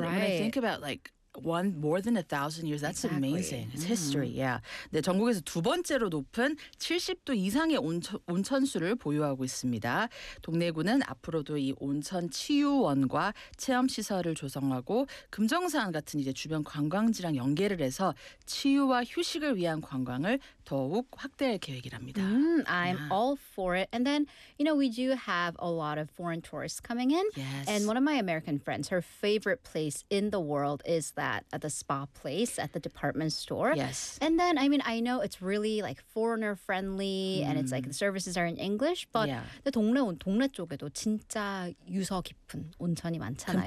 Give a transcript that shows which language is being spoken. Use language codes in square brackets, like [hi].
[en] When I think about like one more than 1,000 years, that's exactly. amazing. It's history. Yeah. [ko] 네, 전국에서 두 번째로 높은 70도 이상의 온천수를 보유하고 있습니다. 동래구는 앞으로도 이 온천 치유원과 체험 시설을 조성하고 금정산 같은 이제 주변 관광지랑 연계를 해서 치유와 휴식을 위한 관광을 더욱 확대할 계획이랍니다. [en] I'm all for it. And then, you know, we do have a lot of foreign tourists coming in. Yes. And one of my American friends, her favorite place in the world is that at the spa place at the department store. Yes. And then, I mean, I know it's really like foreigner friendly and it's like the services are in English, but the 동네 쪽에도 진짜 유서 깊은 온천이 많잖아요.